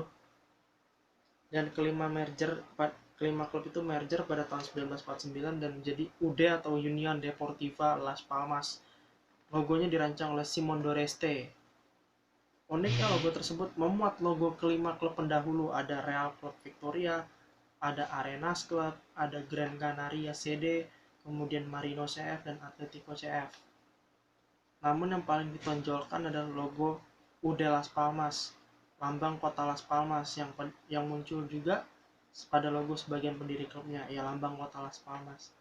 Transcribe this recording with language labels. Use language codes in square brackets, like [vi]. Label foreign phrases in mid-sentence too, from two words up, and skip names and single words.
[id] Dan kelima klub itu merger pada tahun 1949 dan menjadi UD atau Union Deportiva Las Palmas. Logonya dirancang oleh Simon Doreste. Uniknya logo tersebut memuat logo kelima klub pendahulu, ada Real Club Victoria, ada Arenas Club, ada Gran Canaria CD, kemudian Marino CF dan Atletico CF. Namun yang paling ditonjolkan adalah logo UD Las Palmas, lambang kota Las Palmas yang muncul juga pada logo sebagian pendiri klubnya, ya lambang kota Las Palmas.